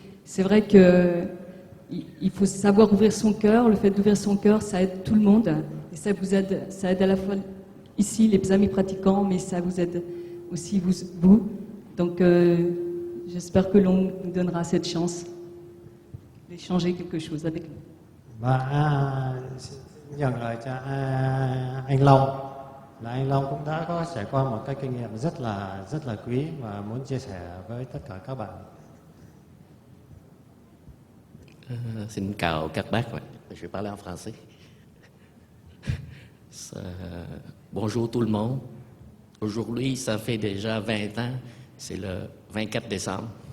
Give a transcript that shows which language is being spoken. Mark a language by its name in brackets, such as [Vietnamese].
[French] C'est vrai qu'il faut savoir ouvrir son cœur. Le fait d'ouvrir son cœur, ça aide tout le monde. Et ça vous aide, ça aide à la fois ici les amis pratiquants, mais ça vous aide aussi vous. Donc, j'espère que Long nous donnera cette chance d'échanger quelque chose avec nous. [Vietnamese] Và nhận lời cho anh Long, là anh Long cũng đã có trải qua một cái kinh nghiệm rất là quý và muốn chia sẻ với tất cả các bạn. Xin chào các bác, [French] je vais parler en français. Bonjour tout le monde. Aujourd'hui, ça fait déjà 20 ans, c'est le 24 décembre.